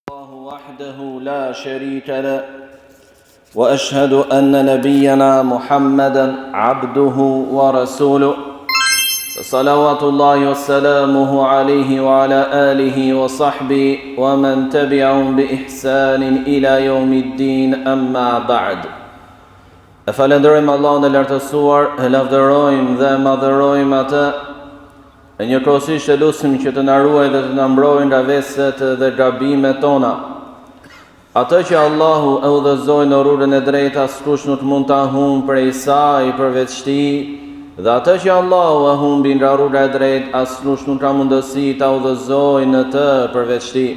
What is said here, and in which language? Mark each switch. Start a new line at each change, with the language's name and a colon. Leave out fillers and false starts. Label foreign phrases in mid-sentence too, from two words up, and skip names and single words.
Arabic: وحده لا شريك له وأشهد أن نبينا محمدا عبده ورسوله صلوات الله وسلامه عليه وعلى آله وصحبه ومن تبعهم بإحسان إلى يوم الدين أما بعد.
Albanian: E falenderojmë Allahun e lartësuar, e lavdërojmë dhe madhërojmë atë, e njëkohësisht e lutim që të na ruaj dhe të na mbrojë nga veset dhe gabimet tona. Atë që Allahu e udhëzoi në rrugën e drejtë, askush nuk mund ta humbë prej saj përveç tij, dhe atë që Allahu e humbi nga rruga e drejtë, askush nuk ka mundësi ta udhëzojë në të përveç tij.